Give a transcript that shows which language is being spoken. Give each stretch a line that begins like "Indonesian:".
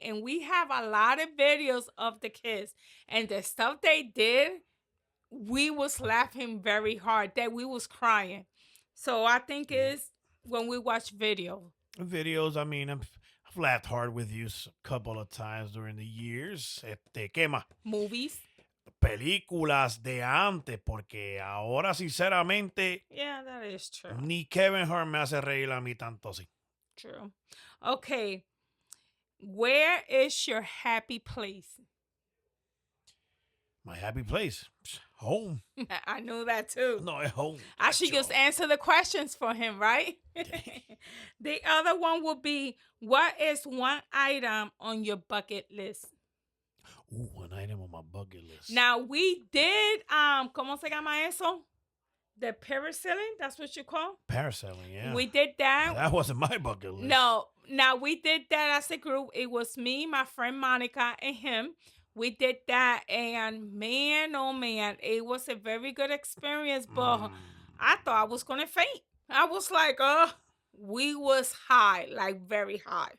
English: And we have a lot of videos of the kids and the stuff they did. We was laughing very hard, that we was crying. So I think Yeah. it's when we watch video. Videos, I mean, I've laughed hard with you a couple of times during the years.
Spanish: ¿Qué más?
English: Movies.
Spanish: Películas de antes, porque ahora, sinceramente,
English: Yeah, that is true.
Spanish: ni Kevin Hart me hace reír a mí tanto así.
English: True. Okay. Where is your happy place? My happy place. Home. I knew that too.
Spanish: No, es
English: home. I should just answer the questions for him, right? The other one would be, what is one item on your bucket list? One item on my bucket list. Now we did
Spanish: ¿cómo se llama eso?
English: The parasailing, that's what you call? Parasailing, yeah. We did that. That wasn't my bucket list. No, now we did that as a group. It was me, my friend Monica, and him. We did that, and man, oh man, it was a very good experience. But I thought I was gonna faint. I was like, we was high, like very high.